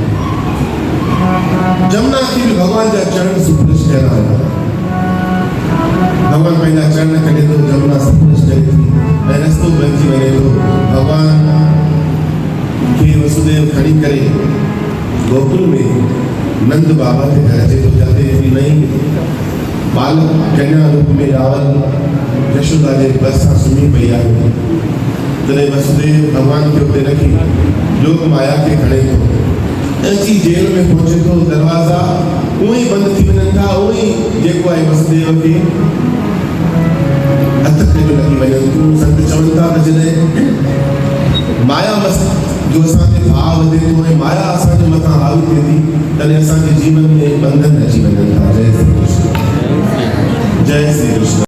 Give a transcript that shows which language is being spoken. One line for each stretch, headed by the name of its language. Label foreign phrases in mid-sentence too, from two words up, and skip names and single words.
Sindhi: जमुना की भी भगवान जा चरण सुपुरुष कया आहिनि भगवान पंहिंजा चरण कढे थो जमुना सुपुरुष करे थी ऐं रस्तो बणिजी वञे थो भगवान खे वसुदेव खणी करे गोकुल में नंद बाबा के घर अचे थो जाते नई बालक कन्या रूप में रावण यशोदा जे भरिसां सुम्ही पई आहे तॾहिं वसुदेव भगवान खे उते रखी योग माया खे खणे थो अची जेल में पहुचे थो दरवाज़ा उहो ई बंदि थी वञनि था उहो ई जेको आहे वसुदेव खे हथ ते लॻी वञनि थियूं संत चवनि था त जॾहिं माया जो असांखे भाव वधे थो ऐं माया असांजे मथां हावी थिए थी तॾहिं असांजे जीवन में बंधन अची वञनि था जय श्री कृष्ण जय श्री कृष्ण।